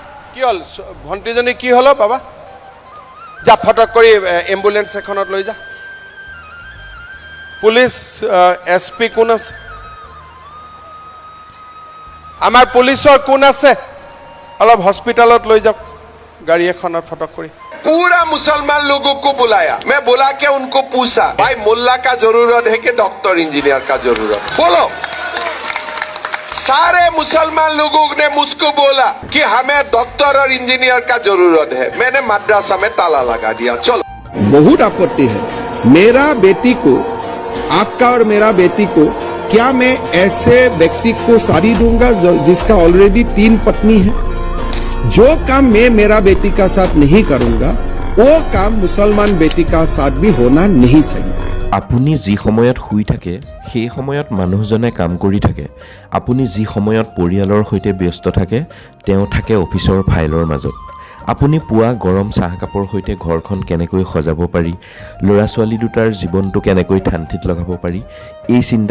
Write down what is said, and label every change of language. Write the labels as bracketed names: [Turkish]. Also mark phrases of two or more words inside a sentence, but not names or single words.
[Assamese] কি হল ভণ্টিজনী কি হলো বাবা যা ফটক কৰি এম্বুলেন্স এখনত লৈ যা পুলিচ এসপি কোন আছে আমাৰ পুলিচৰ কোন আছে অলপ হস্পিটালত লৈ যাওক গাড়ী এখনত ফটক কৰি [Hindi] पूरा मुसलमान लोगों को बुलाया मैं बुला के उनको पूछा भाई मुल्ला का जरूरत है कि डॉक्टर इंजीनियर का जरूरत बोलो सारे मुसलमान लोगों ने मुझको बोला कि हमें डॉक्टर और इंजीनियर का जरूरत है मैंने मद्रासा में ताला लगा दिया चलो बहुत आपत्ति है मेरा बेटी को आपका और मेरा बेटी को क्या मैं ऐसे व्यक्ति को साड़ी दूंगा जिसका ऑलरेडी 3 पत्नी है जो काम मैं मेरा बेटी का साथ नहीं करूंगा वो काम मुसलमान बेटी का साथ भी होना नहीं चाहिए [Assamese] আপুনি যি সময়ত শুই থাকে সেই সময়ত মানুহজনে কাম কৰি থাকে আপুনি যি সময়ত পৰিয়ালৰ সৈতে ব্যস্ত থাকে তেওঁ থাকে অফিচৰ ফাইলৰ মাজত আপুনি পুৱা গৰম চাহকাপৰ সৈতে ঘৰখন কেনেকৈ সজাব পাৰি ল'ৰা ছোৱালী দুটাৰ জীৱনটো কেনেকৈ ঠান্তিত লগাব পাৰি এই চিন্তা